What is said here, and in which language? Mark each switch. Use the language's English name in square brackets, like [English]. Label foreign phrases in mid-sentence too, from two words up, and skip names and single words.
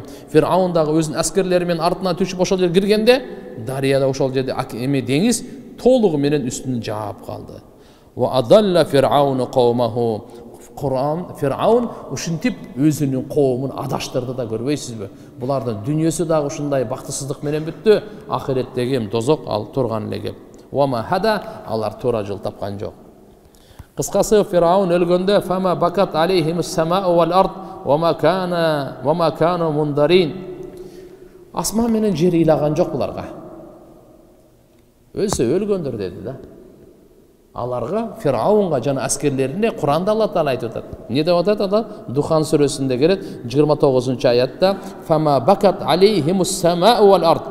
[Kyrgyz] Фираун дагы өзүнүн аскерлери менен артынан түшүп ошол жерге киргенде, дарыяда ошол жерде эме деңиз толугу менен үстүн жаап калды. [Arabic] وأضل فرعون قومه. [Kyrgyz] Фираун ушинтип өзүнүн коомун адаштырды да, көрбөйсүзбү? Булардын дүйнөсү дагы ушундай бактысыздык менен бүттү. Ахиреттеги дозок ал турган эле кеп. [Arabic] وما هدى, [Kyrgyz] алар туура жол тапкан жок. Кыскасы, Фираун өлгөндө [Arabic] فما بكت عليهم السماء والأرض وما كانوا منظرين. [Kyrgyz] Асман менен жер ыйлаган жок буларга. Өлсө өлгөндөр деди да. Аларга, Фираунга жана аскерлерине Куранда Алла Таала айтып атат. Не деп атат ада? Духан сүрөсүндө келет 29-аятта [Arabic] فما بكت عليهم السماء والأرض.